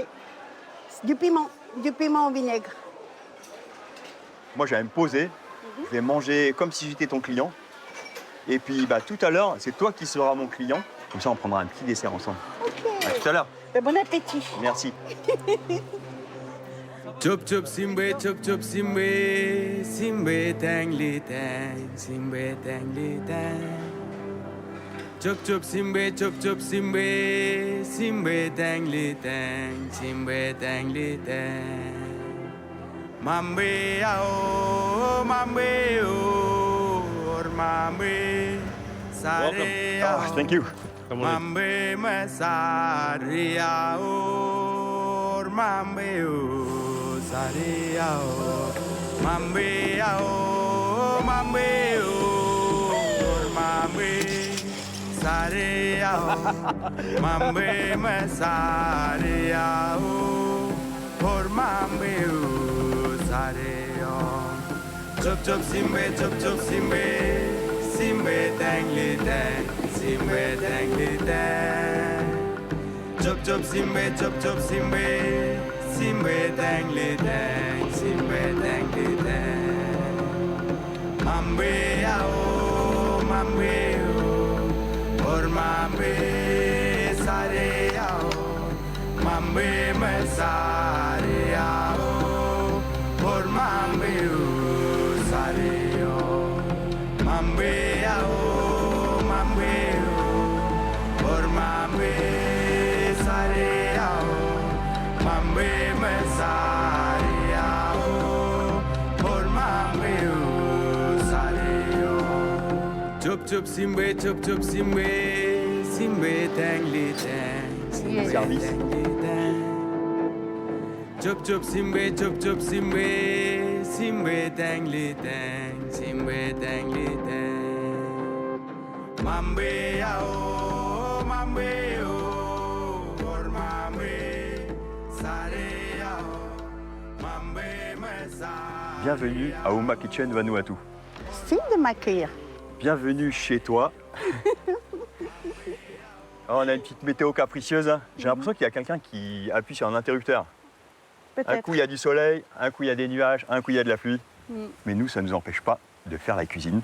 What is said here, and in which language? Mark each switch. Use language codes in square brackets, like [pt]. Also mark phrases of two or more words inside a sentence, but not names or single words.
[fr] Et du piment au vinaigre. moi, je vais me poser. Je vais manger comme si j'étais ton client. Et puis, bah, tout à l'heure, c'est toi qui seras mon client. Comme ça, on prendra un petit dessert ensemble. Ok. À tout à l'heure. Et bon appétit. Merci. Chup chup simbe, simbe tang li tang, simbe tang li tang. Chup simbe, simbe tang li tang, simbe tang li tang. Mambe ao, or mambe sare Oh, ao. [en] thank you. Mambe me sare ao, mambe o sare ao. Mambe ao, mambe o, mambe sare ao. Mambe me sare ao, or mambe o sare ao. Chup simbe, simbe tang li tang, simbe tang li tang. Chup simbe, simbe tang li tang, simbe tang li tang. Mambe ao, or mambe sare ao. Mambe me sare ao, or mambe o sare ao. Mambe ao, or mambe sare ao. Mambe me sare ao, or mambe o sare ao. Chup simbe, simbe tang li tang, simbe [fr] Service. tang li tang. Chup simbe, simbe tang li tang, simbe tang li tang. Mambe ao, or mambe sare ao. Mambe me sare. Bienvenue à Uma Kitchen Vanuatu. Merci de m'accueillir. Bienvenue chez toi. Oh, on a une petite météo capricieuse. Hein. J'ai l'impression qu'il y a quelqu'un qui appuie sur un interrupteur. Un Peut-être. coup, il y a du soleil, un coup, il y a des nuages, un coup, il y a de la pluie. Mais nous, ça ne nous empêche pas de faire la cuisine.